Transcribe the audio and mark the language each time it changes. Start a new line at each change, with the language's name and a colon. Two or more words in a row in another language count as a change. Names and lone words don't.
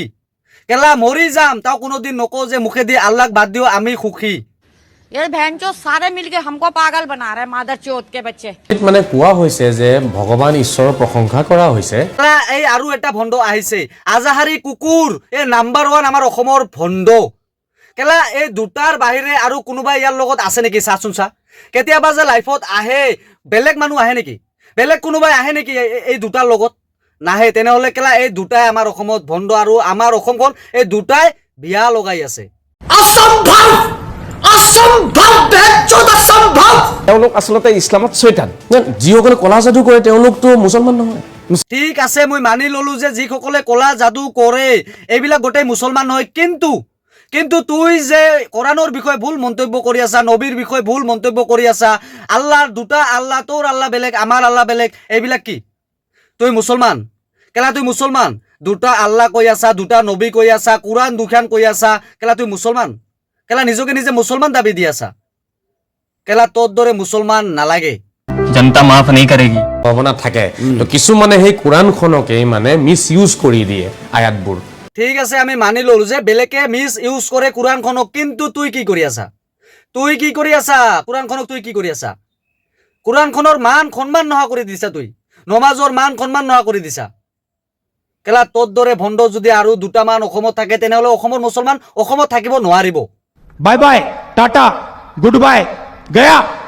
Assamese: কেলা মৰি যাম তাও কোনোদিন নকওঁ যে মুখেদি আল্লাহক বাদ দিও আমি সুখী।
Hindi: ये बहनचोद सारे मिलके हमको पागल बना रहे हैं, मादर चोद के बच्चे।
Assamese: মানে কোৱা হৈছে যে ভগৱান ঈশ্বৰৰ প্ৰশংসা কৰা হৈছে। কেলা এই আৰু এটা ভণ্ড আহিছে, আজাহাৰী কুকুৰ, এই নাম্বাৰ 1 আমাৰ অসমৰ ভণ্ড। কেলা এই দুটাৰ বাহিৰে আৰু কোনোবা ইয়াৰ লগত আছে নেকি? চাচোন চা, কেতিয়াবা যে লাইফত আহে বেলেগ মানুহ আহে নেকি? বেলেগ কোনোবাই আহে নেকি এই দুটাৰ লগত? নাহে। তেনেহ'লে কেলা এই দুটাই আমাৰ অসমত ভণ্ড, আৰু আমাৰ অসমখন এই দুটাই বিয়া লগাই আছে।
Hindi: असंभव असंभव बेचोद असंभव।
Assamese: তেওঁলোক আচলতে ইছলামত চৈতান। যিসকলে কলা যাদু কৰে তেওঁলোকতো মুছলমান নহয়। ঠিক আছে, মই মানি ললো যে যিসকলে কলা যাদু কৰে এইবিলাক গোটেই মুছলমান নহয়, কিন্তু তুই যে কোৰাণৰ বিষয়ে ভুল মন্তব্য কৰি আছা, নবীৰ বিষয়ে ভুল মন্তব্য কৰি আছা, আল্লাহৰ দুটা আল্লাহ, তোৰ আল্লাহ বেলেগ আমাৰ আল্লাহ বেলেগ, এইবিলাক কি? তুই মুছলমান? কেলা তুই মুছলমান? দুটা আল্লাহ কৈ আছা, দুটা নবী কৈ আছা, কোৰাণ দুখান কৈ আছা, কেলা তুই মুছলমান? কেলা নিজকে নিজে মুছলমান দাবী দি আছা? কেলা তোৰ দৰে মুছলমান নালাগে।
Hindi: जनता माफ नहीं करेगी।
Assamese: ভাৱনা থাকে তো কিছুমানে সেই কোৰাণখনকেই মানে
English: mis use
Assamese: কৰি দিয়ে আয়াতবোৰ ঠিক আছে আমি মানি ললো যে বেলেগে
English: mis use
Assamese: কৰে কোরআনখনক, কিন্তু তুই কি কৰি আছা? তুই কি কৰি আছা? কোরআনখনক তুই কি কৰি আছা? কোরআনখনৰ মান সন্মান নোহোৱা কৰি দিছা, তুই নমাজৰ মান সন্মান নোহোৱা কৰি দিছা। কেলা তোৰ দৰে ভণ্ড যদি আৰু দুটামান অসমত থাকে তেনেহ'লে অসমৰ মুছলমান অসমত থাকিব নোৱাৰিব।
English: bye bye tata good bye गया